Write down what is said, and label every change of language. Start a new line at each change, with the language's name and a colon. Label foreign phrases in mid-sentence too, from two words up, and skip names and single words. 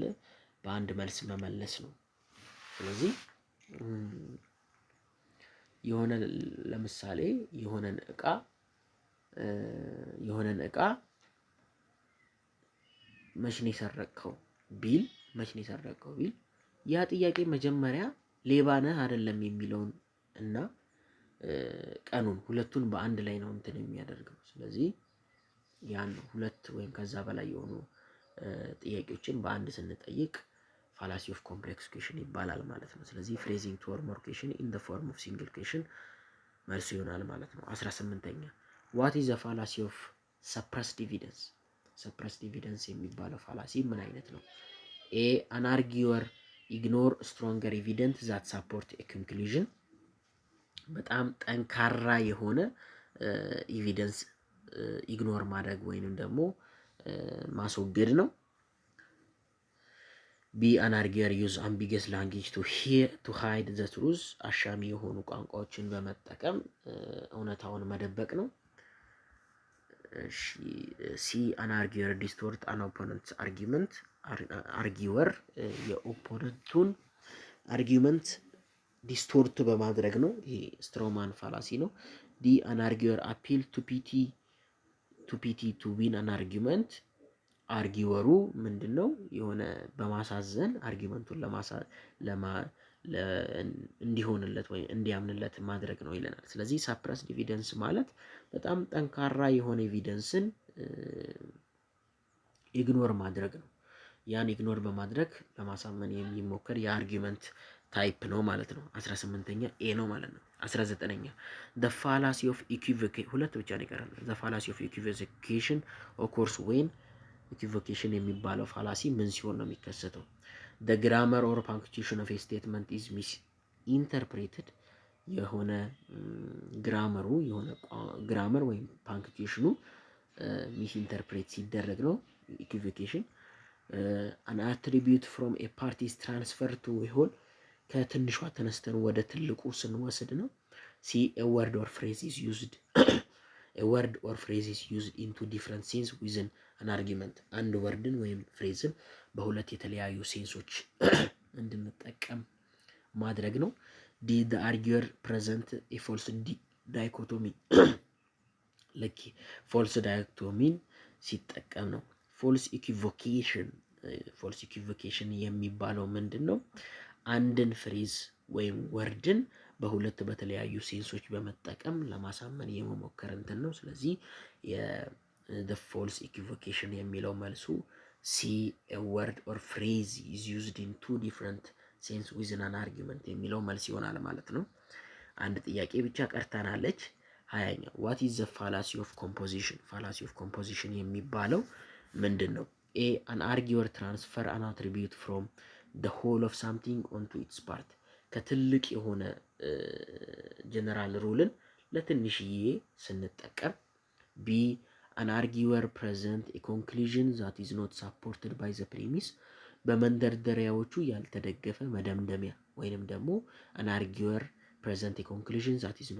Amharic: በአንድ መልስ መመለስ ነው። ስለዚህ የሆነ ለምሳሌ የሆነን እቃ መች ነው የሰረቀው ቢል ያ ጥያቄ መጀመሪያ ሌባ ነህ አይደለም የሚለውን እና ቀኑን ሁለቱን በአንድ ላይ ነው እንትን የሚያደርገው። ስለዚህ ያን ሁለት ወይም ከዛ በላይ የሆኑ ጥያቄዎችን በአንድ ስንጠይቅ
English: fallacy of complex question
Amharic: ይባላል ማለት ነው። ስለዚህ
English: phrasing two or more question in the form of single question
Amharic: መልሱ ይሆናል ማለት ነው። 18ኛ
English: what is the fallacy of suppressed evidence? suppressed evidence
Amharic: የሚባለው ፋላሲ ምን አይነት ነው?
English: A an arguer ignore stronger evidence that support a conclusion
Amharic: በጣም ጠንካራ የሆነ
English: evidence ignore
Amharic: ማድረግ ወይንም ደግሞ ማስወገድ ነው።
English: B an arguer use ambiguous language to hide the truth
Amharic: አሻሚ የሆኑ ቋንቋዎችን በመጠቀም እውነታውን መደበቅ ነው።
English: C an arguer distort an opponent's argument arguer የopponentቱን argument distort
Amharic: በማድረግ ነው። ይሄ
English: strawman fallacy ነው። ዲ an arguer appeal to pity to win an argument አርጊወሩ
Amharic: ምንድነው የሆነ በማሳዘን
English: አርጊውመንቱን
Amharic: እንዲሆንለት ወይ እንዲያምንለት ማድረግ ነው ይለናል። ስለዚህ
English: suppressed evidence
Amharic: ማለት በጣም ጠንካራ የሆነ
English: evidenceን ignore
Amharic: ማድረግ ነው። ያን ኢግኖር በማድረግ ለማሳመን የሚሞከር
English: የargument type
Amharic: ነው ማለት ነው። 18ኛ ኤ ነው ማለት ነው። 19ኛ
English: the fallacy of equivocation
Amharic: ሁለት ብቻ ነው ይቀራል።
English: the fallacy of equivocation occurs when
Amharic: equivocation የሚባለው ፋላሲ ምን ሲሆን ነው የሚከሰተው?
English: the grammar or punctuation of a statement is misinterpreted የሆነ ግራመር ወይም punctuationኑ misinterpret
Amharic: ሲደረግ ነው
English: equivocation። an attribute from a party is transferred to a whole
Amharic: ከትንሿ ተነስተን ወደ ትልቁ ስንወስድ ነው።
English: C a word or phrase is used into different sense within an argument አንድ ወርድን ወይም ፍሬዝን
Amharic: በሁለት የተለያዩ
English: ሴንሶች
Amharic: እንድንጠቀም ማድረግ ነው።
English: D the arguer present a false dichotomy ልክ false dichotomy
Amharic: ሲጠቀም ነው።
English: false equivocation
Amharic: የሚባለው ምንድነው? አንድን ፍሬዝ ወይም ወርድን በሁለት በተለያዩ ሴንሶች በመጠቀም ለማሳመን የመሞከር እንትን ነው። ስለዚህ
English: the false equivocation
Amharic: የሚለው መልሱ
English: C a word or phrase is used in two different sense within an argument
Amharic: የሚለው መልስ ይሆናል ማለት ነው። አንድ ጥያቄ ብቻ ቀርታናለች። 20ኛ
English: what is the fallacy of composition? fallacy of composition
Amharic: የሚባለው ምንድነው?
English: A an arguer transfer an attribute from the whole of something onto its part
Amharic: ከትልቅ የሆነ
English: general ruleን
Amharic: ለትንሽዬ ስንጠቀም።
English: B an arguer present a conclusion that is not supported by the premise
Amharic: በመንደርደሪያዎቹ ያልተደገፈ መደምደሚያ ወይንም ደግሞ
English: an arguer present a conclusion that is